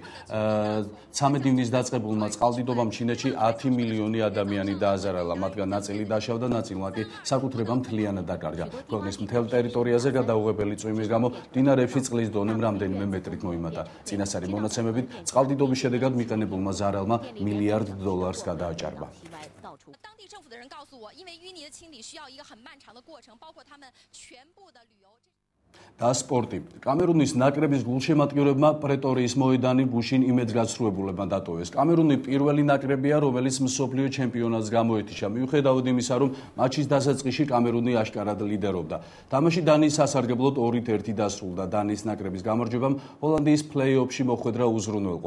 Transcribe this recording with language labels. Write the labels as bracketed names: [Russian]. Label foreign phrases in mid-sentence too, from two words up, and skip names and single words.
[Georgian] 13 ივნის დაწყებულმა წყალდიდობამ ჩინეთში 10 მილიონი ადამიანი დააზარალა, მათგან ნაწილი დაშავდა, ნაწილმა კი საკუთრება მთლიანად დაკარგა. ქვეყნის მთელ ტერიტორიაზე გადაუღებელი წვიმის გამო მდინარეებში წყლის დონემ რამდენიმე მეტრით მოიმატა. წინასწარი მონაცემებით წყალდიდობის შედეგად მიყენებულმა ზარალმა $1 მილიარდ გადააჭარბა. [Chinese] 当地政府的人告诉我，因为淤泥的清理需要一个很漫长的过程，包括他们全部的旅游。 [Georgian] და სპორტი. კამერუნის ნაკრების გულშემატკივრებმა პრეტორიის მოედანი გუშინ იმედგაცრუებულებმა დატოვეს. კამერუნი პირველი ნაკრებია, რომელიც მსოფლიო ჩემპიონატს გამოეთიშა. მიუხედავად იმისა, რომ მატჩის დასაწყისში კამერუნი აშკარად ლიდერობდა. თამაში დანიის სასარგებლოდ 2-1 დასრულდა. დანიის ნაკრების გამარჯვებამ ჰოლანდიის პლეი-ოფში მოხვედრა უზრუნველყო.